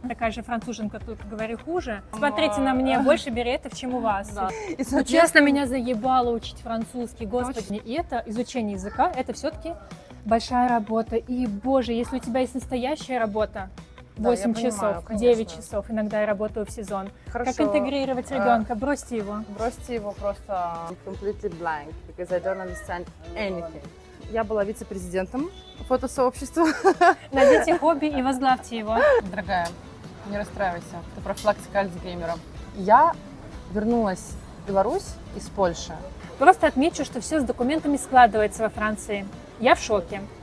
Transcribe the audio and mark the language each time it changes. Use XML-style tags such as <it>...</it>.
<ru>Такая же француженка, только говорю хуже. Смотрите на мне, больше беретов, чем у вас. Да. И, Ну, честно, меня заебало учить французский, господи. И это изучение языка, это все-таки большая работа. И, боже, если у тебя есть настоящая работа, Да, 8 я понимаю, часов, конечно. 9 часов, иногда я работаю в сезон. Хорошо. Как интегрировать ребенка? Бросьте его. Бросьте его просто</ru> <en>completely blank, because I don't understand anything.</en> <ru>Я была вице-президентом фотосообщества. Найдите хобби и возглавьте его. Дорогая, не расстраивайся, это профилактика Альцгеймера. Я вернулась в Беларусь из Польши. Просто отмечу, что все с документами складывается во Франции. Я в шоке.</ru>